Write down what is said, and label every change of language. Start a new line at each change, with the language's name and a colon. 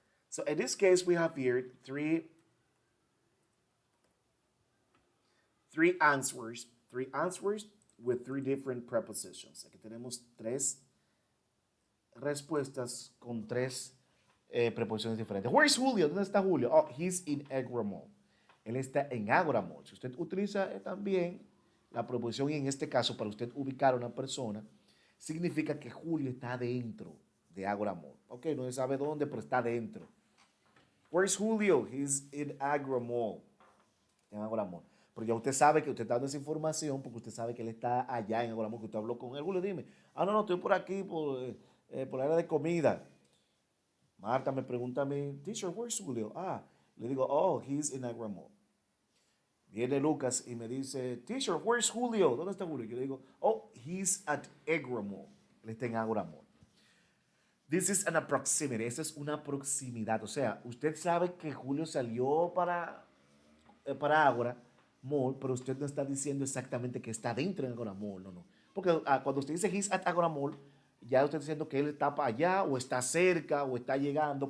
English: So in this case, we have here three answers with three different prepositions.
Spanish: Aquí tenemos tres respuestas con tres preposiciones diferentes.
English: Where is Julio?
Spanish: ¿Dónde está Julio? Oh, he's in Agra Mall.
English: Él está en Agra Mall.
Spanish: Si usted utiliza también la preposición, y en este caso, para usted ubicar a una persona, significa que Julio está dentro de Agra Mall. Ok, no se sabe dónde, pero está dentro.
English: Where's Julio? He's in Agra Mall.
Spanish: En Agra Mall. Pero ya usted sabe que usted está dando esa información porque usted sabe que él está allá en Agra Mall, que usted habló con él. Julio, dime. No, estoy por aquí, por la área de comida. Marta me pregunta a mí, teacher,
English: where's Julio?
Spanish: Le digo,
English: oh, he's in Agra Mall.
Spanish: Viene Lucas y me dice, teacher,
English: where's Julio?
Spanish: ¿Dónde está Julio? Yo le digo,
English: oh, he's at Agra Mall.
Spanish: Él está en Agra Mall.
English: This is an proximity.
Spanish: Esa es una proximidad. O sea, usted sabe que Julio salió para Agra Mall, pero usted no está diciendo exactamente que está dentro de Agra Mall. No. Porque cuando usted dice
English: he's at Agra Mall,
Spanish: ya usted está diciendo que él está para allá, o está cerca, o está llegando.